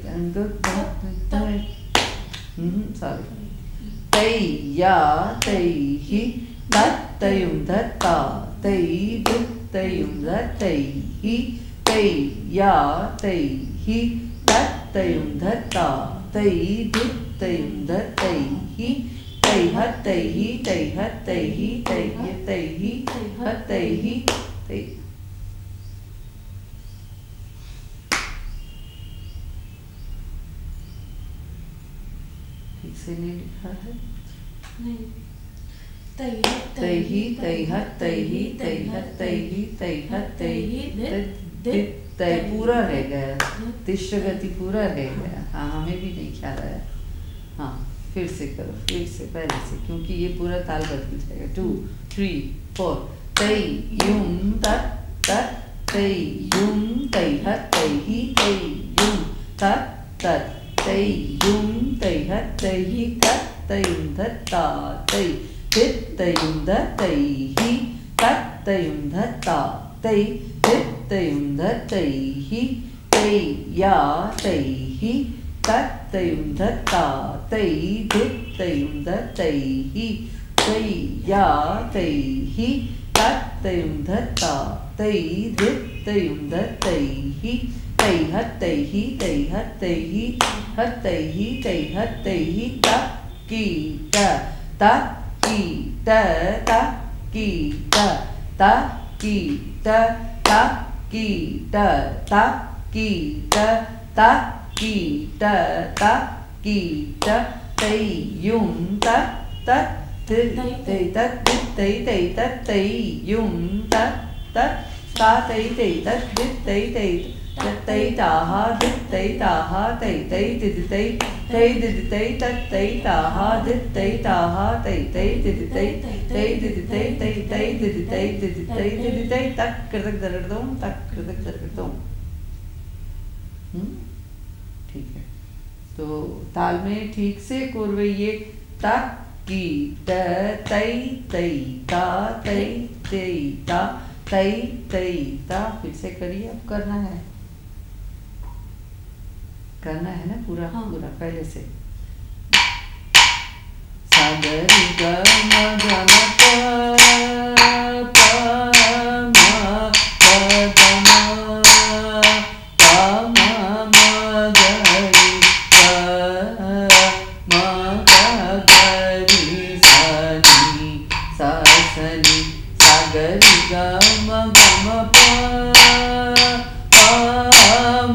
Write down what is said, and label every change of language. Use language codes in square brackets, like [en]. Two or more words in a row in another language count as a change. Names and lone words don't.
[hi] सॉरी तै या तै हि तत् तयुं धत्ता तै दुत् तयुं धत्तै हि तै या तै हि तत् तयुं धत्ता तै दुत् तयुं धत्तै हि तै हत तै हि तै हत तै हि तै हि हत तै हि तै। ठीक से नहीं लिखा है। नहीं तै हि तै हत तै हि तै हत तै हि तै हत तै हि तै पूरा रह गया, तिश्र गति पूरा रह गया। हाँ हमें भी नहीं ख्याल आया। हाँ फिर से करो, फिर से पहले से, क्योंकि ये पूरा ताल बदल जाएगा। 2 3 4 तै युं तत् तत् तै युं तै हत तै हि तै युं तत् तत् तै युं तै हत तै हि तत् तयुं धत्ता तै दित् तयुं धत्तै हि तत् तयुं धत्ता तै दित् तयुं धत्तै हि तै या तै हि तत् तयुं धत्ता तै दित् तयुं धत्तै हि तै या तै हि तत् तयुं धत्ता तै दित् तयुं धत्तै हि तै हत्तै ही तै हत्तै ही हत्तै ही तै हत्तै ही त की त की त की त की त की त की त की त की त तै युं त तै तत् तै तै तत् तै युं तत् ता तै तै तत् तै तै तै ताहा तै ताहा तै तै तै तै तै तत् तै ताहा तै ताहा तै तै तै तै तै तै तै तक कृतक दर्दों तक कृतक दर्दों। ठीक है, तो ताल में ठीक से कोरवैये तक की तै तै ता तै तै ता तै तै ता। फिर से करिए, अब करना है ना पूरा। हाँ। पूरा पहले से सा ग रि ग म ग म प प म प ग म प म म ग रि प म ग ग रि सा नि सा स नि सा ग रि ग म ग म प प म